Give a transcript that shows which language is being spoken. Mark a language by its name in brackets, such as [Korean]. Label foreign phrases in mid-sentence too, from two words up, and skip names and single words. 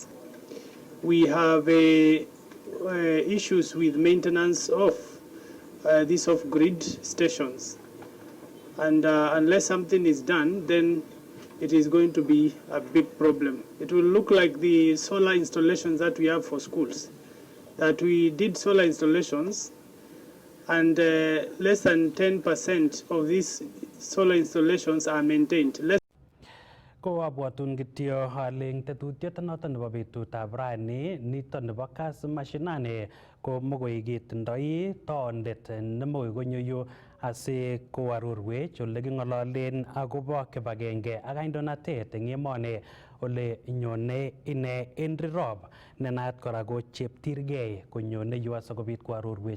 [English] We have issues with maintenance of these off-grid stations, and unless something is done, then it is going to be a big problem. It will look like the solar installations that we have for schools, that we did solar installations and less than 10% of these solar installations are maintained. [Kalenjin] Ko abwatun kityo ale eng tetutiet noton nebo betutab rani niton nebo Kass Mashinani ko mokoi ketindoi toondet nemokoi konyo yu asi koarorwech ole king'ololen akobo kibagenge ak kandoinatet eng emoni ole nyone ine Henry Rop ne naat kora ko cheptirgei konyone yu asikobit koarorwech